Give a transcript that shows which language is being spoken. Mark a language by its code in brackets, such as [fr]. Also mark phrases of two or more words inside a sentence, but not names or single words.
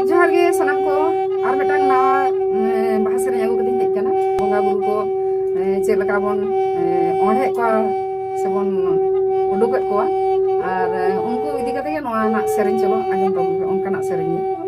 [sat] गे सनाम को और मिटांग ना बाहा सेरें अगु कदिं हेज काना बंगा बुरु को चेक लका बोन ओढ़े को से बोन उडुक को और उनको इदी कते गे नोआ ना सेरें चलो आजम तो उनका ना सेरें